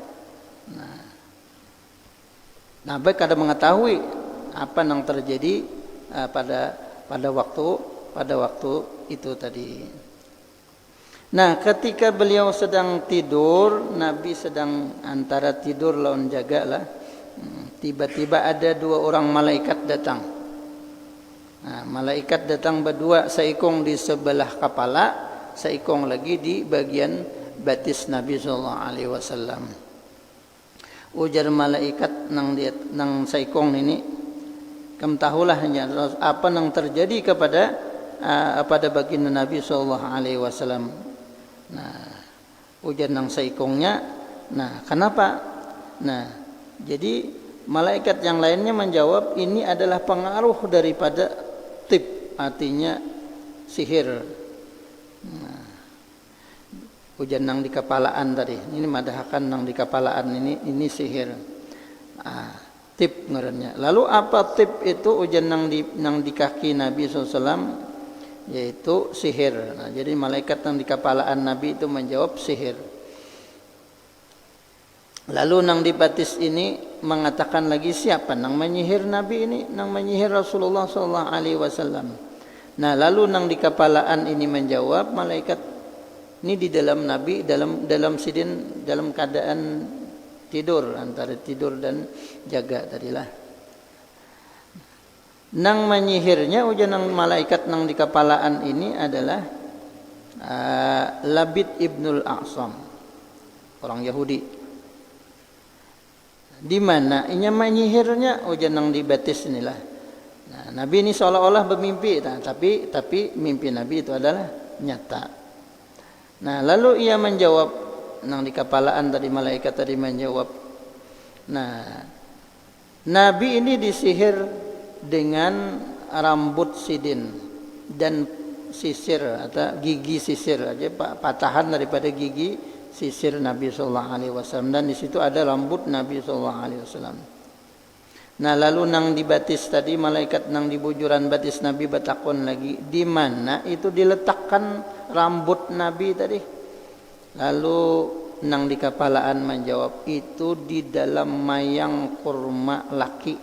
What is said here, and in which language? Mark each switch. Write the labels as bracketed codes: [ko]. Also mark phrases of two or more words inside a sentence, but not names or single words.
[bjn] Nah, baik kada mengetahui apa yang terjadi pada waktu itu tadi. Nah, ketika beliau sedang tidur, Nabi sedang antara tidur lawan jaga lah. [id] Tiba-tiba ada dua orang malaikat datang. Nah, [bjn] malaikat datang berdua, seikong di sebelah kepala, seikong lagi di bagian batis Nabi [ar] sallallahu alaihi wasallam. [bjn] Ujar malaikat nang seikong ini, kamu tahulah apa yang terjadi pada baginda Nabi [ar] sallallahu alaihi wasallam. [bjn] Nah, ujar nang seikongnya, nah kenapa? [id] Nah, jadi malaikat yang lainnya menjawab ini adalah pengaruh daripada tib, artinya sihir. [bjn] Nah, ujar nang di kepalaan tadi, ini madahakan nang di kepalaan ini sihir. Nah, tib ngarannya. Lalu apa tib itu? Ujar nang di kaki Nabi SAW, yaitu sihir. Nah, jadi malaikat yang di kepalaan Nabi itu menjawab sihir. Lalu nang di batis ini mengatakan lagi, siapa nang menyihir Nabi ini, nang menyihir Rasulullah [ar] sallallahu alaihi wasallam. [bjn] Nah, lalu nang di kepalaan ini menjawab malaikat, ini di dalam Nabi dalam keadaan tidur, antara tidur dan jaga tadilah. Nang menyihirnya, ujar nang malaikat nang di kepalaan ini adalah Labid ibnul A'sam, orang Yahudi. Di mana inya menyihirnya? Ujar nang di batis inilah. Nah, [id] Nabi ini seolah-olah bermimpi, tapi mimpi Nabi itu adalah nyata. [bjn] Nah, lalu ia menjawab nang di kepalaan tadi, malaikat tadi menjawab. Nah, Nabi ini disihir dengan rambut sidin dan sisir atau gigi sisir aja, patahan daripada gigi sisir Nabi [ar] sallallahu alaihi wasallam, [bjn] dan di situ ada rambut Nabi [ar] sallallahu alaihi wasallam. [bjn] Nah, lalu nang di batis tadi, malaikat nang di bujuran batis Nabi bertakon lagi, di mana itu diletakkan rambut Nabi tadi? Lalu nang di kepalaan menjawab, itu di dalam mayang kurma laki.